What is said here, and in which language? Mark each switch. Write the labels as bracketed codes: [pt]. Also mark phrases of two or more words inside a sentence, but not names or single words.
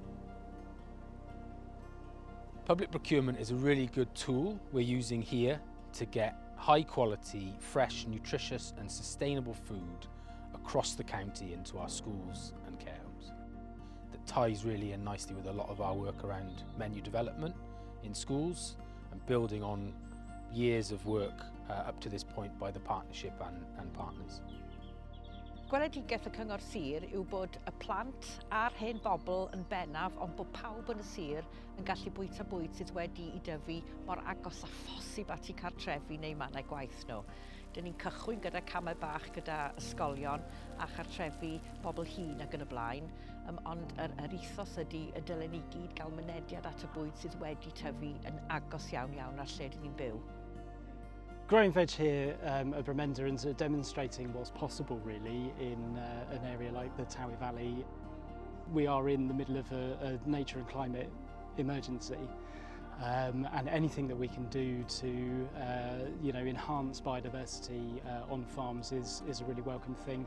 [en] Public procurement is a really good tool we're using here to get high quality, fresh, nutritious and sustainable food across the county into our schools and care homes. That ties really in nicely with a lot of our work around menu development in schools and building on years of work up to this point by the partnership and partners. [cy] Gweledigaeth y Cyngor Sir yw bod y plant a'r hen bobl yn bennaf, ond bod pawb yn y sir yn gallu bwyta bwyd sydd wedi I dyfu mor agos a phosib at I cartrefi neu mannau gwaith nhw. Dyn ni'n cychwyn gyda camau bach gyda ysgolion a chartrefi bobl hŷn ac yn y blaen, ond yr ethos ydy y dylen ni gyd gael mynediad at y bwyd sydd wedi tyfu yn agos iawn ar lle dyn ni'n byw. [en] Growing veg here at Bremenda and demonstrating what's possible really in an area like the Towie Valley. We are in the middle of a nature and climate emergency, and anything that we can do to enhance biodiversity on farms is a really welcome thing.